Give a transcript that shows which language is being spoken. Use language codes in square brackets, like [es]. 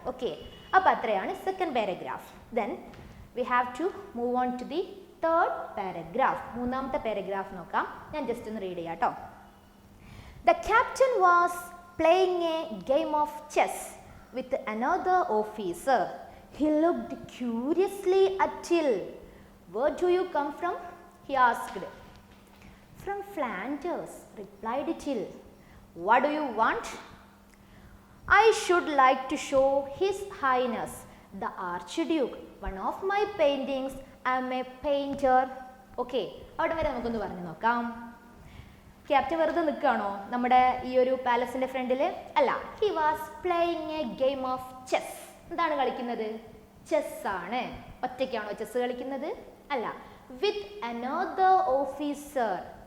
[en] okay, [ml] അപ്പോൾ അത്രയാണ് [en] Second paragraph. Then we have to move on to the third paragraph. [ml] മൂന്നാമത്തെ paragraph നോക്കാം. ഞാൻ ജസ്റ്റ് ഒന്ന് റീഡ് ചെയ്യാം കേട്ടോ. [en] The captain was playing a game of chess with another officer. He looked curiously at Till. Where do you come from? He asked. From Flanders, replied Till. What do you want? I should like to show His Highness the Archduke one of my paintings. I am a painter. [ml] Okay, അവിടെ വരെ നമുക്കൊന്ന് പറഞ്ഞു നോക്കാം. Captain വെറുതെ നിൽക്കുകയാണോ നമ്മുടെ ഈ ഒരു പാലസിൻ്റെ ഫ്രണ്ടിൽ? അല്ല, [en] He was playing a game of chess. [ml] എന്താണ് കളിക്കുന്നത്? ചെസ് ആണ്. ഒറ്റയ്ക്കാണോ ചെസ് കളിക്കുന്നത്? അല്ല, വിത്ത് അനദർ ഓഫീസർ.